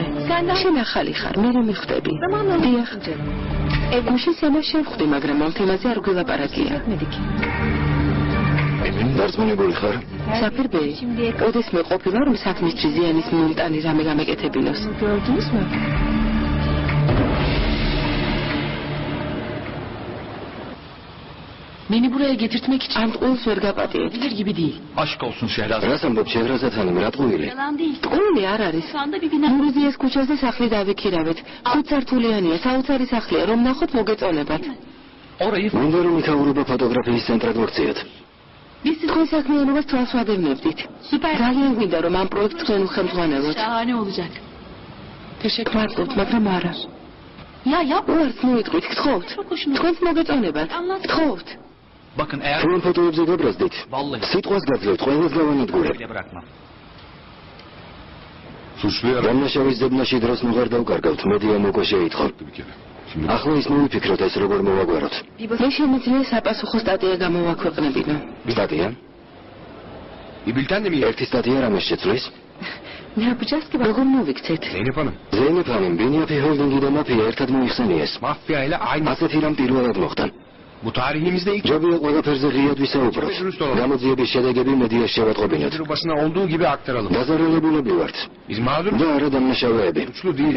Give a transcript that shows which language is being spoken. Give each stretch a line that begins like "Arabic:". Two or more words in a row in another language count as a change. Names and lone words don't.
Georgian: შენ ახალი ხარ, მე რომ მიხვდები. დიახ. გუშინ სანამ შენ ხვდი, მაგრამ ამ თემაზე არ გველაპარაკია. დარწმუნებული ხარ? საფირბეი, ოდესმე ყოფილა რომ საქმისთვის ზიანის მომტანი რამე გამეკეთებინოს.
Turkish: Beni buraya getirtmek için
Georgian: ამ ტყუილს ვერ გაპატიეთ.
Turkish: bilir gibi değil. Aşk olsun Şehrazat.
Georgian: რას ამბობ შეჰრაზად ხანიმ, რა ტყუილი?
Turkish: Yalan değil.
Georgian: ტყუილი არ არის.
Turkish: Şu anda bir bina.
Georgian: მურიზიეს ქუჩაზე სახლი დავიქირავეთ. 5 სართულიანია, საოცარი სახლია, რომ ნახოთ მოგეწონებათ.
Turkish: Orayı
Georgian: მინდა რომ იქაურობა ფოტოგრაფიის ცენტრად მოქციოთ.
Turkish: Biz siz
Georgian: თქვენ საქმიანობას თვალს ვადევნებდით.
Turkish: süper.
Georgian: ძალიან გვინდა რომ ამ პროექტს თქვენ უხელმძღვანელოთ.
Turkish: Şahane olacak. Teşekkür
Georgian: მადლობთ, მაგრამ არა.
Turkish: Ya yap.
Georgian: უარს მოიტყვით, გთხოვთ.
Turkish: Çok hoşuma.
Georgian: თქვენს მოგეწონებათ. გთხოვთ.
Turkish: bakın eğer
Georgian: თუ ამ ფოტოებზე გაბრაზდით,
Turkish: vallahi
Georgian: სიტყვას გაძლევთ ყველას გავანადგურებ.
Turkish: bile bırakmam. Suçluya
Georgian: დამნაშავის ზებნაში დროს ნუ არ დავკარგავთ, მედია მოკვა შეიტყო.
Turkish: bir kere. Şimdi
Georgian: ახლა ის მოვიფიქროთ ეს როგორ მოვაგვაროთ. მე შემიძლია საპასუხო სტატია გამოვაქვეყნებინო. სტატია?
Turkish: bir bülten de mi?
Georgian: ერთი სტატია რამეს შეცვლის?
Turkish: Ne yapacağız ki?
Georgian: როგორ მოვიქცეთ?
Turkish: Zeynep Hanım.
Georgian: ზეინებ ხანიმ, ბინიაფი ჰოლდინგი და მაფია ერთად მოიხსენიეს.
Turkish: Mafya ile aynı.
Georgian: ასეთი რამ პირველად მოხდა.
Turkish: Bu tarihimizde ilk
Georgian: ჯობია ყველაფერზე ღიად ვისაუბროთ. გამოძიების შედეგები მედიაში შევატყობინოთ.
Turkish: basına olduğu gibi aktaralım.
Georgian: დაზარალებულები ვართ
Turkish: Biz mağdur
Georgian: და არა დამნაშავეები.
Turkish: suçlu değiliz.